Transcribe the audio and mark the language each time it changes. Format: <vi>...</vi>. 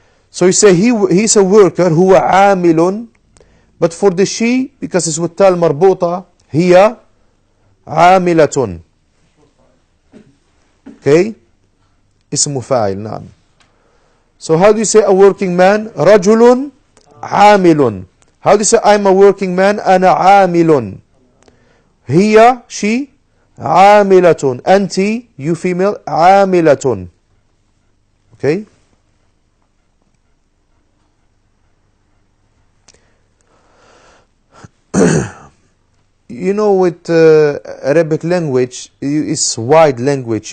<en>So you say he's a worker,</en> <ar>huwa amilun.</ar> <en>But for the she, because it's with tal marbuta,</en> <ar>hiya عاملة. Okay? اسم فاعل, نعم.</ar> <en>So how do you say a working man?</en> <ar>رجل عامل.</ar> <en>How do you say I'm a working man?</en> <ar>أنا عامل. هي, she, عاملة.</ar> <en>أنت, you female, عاملة. Okay? You know, with Arabic language, it's wide language.</en>